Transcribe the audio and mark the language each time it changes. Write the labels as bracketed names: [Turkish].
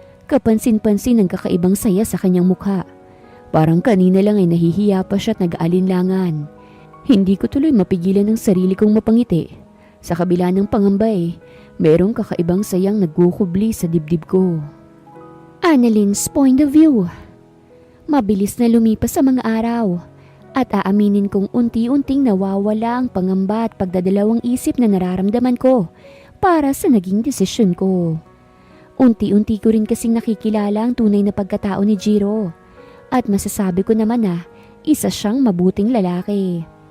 [Filipino] Kapansin-pansin ang kakaibang saya sa kanyang mukha. Parang kanina lang ay nahihiya pa siya at nag-aalinlangan. Hindi ko tuloy mapigilan ang sarili kong mapangiti. Sa kabila ng pangamba merong kakaibang sayang nagkukubli sa dibdib ko. [English] Annaline's point of view. [Filipino] Mabilis na lumipas sa mga araw at aaminin kong unti-unting nawawala ang pangamba at pagdadalawang isip na nararamdaman ko para sa naging desisyon ko. Unti-unti ko rin kasing nakikilala ang tunay na pagkatao ni Jiro at masasabi ko naman na isa siyang mabuting lalaki.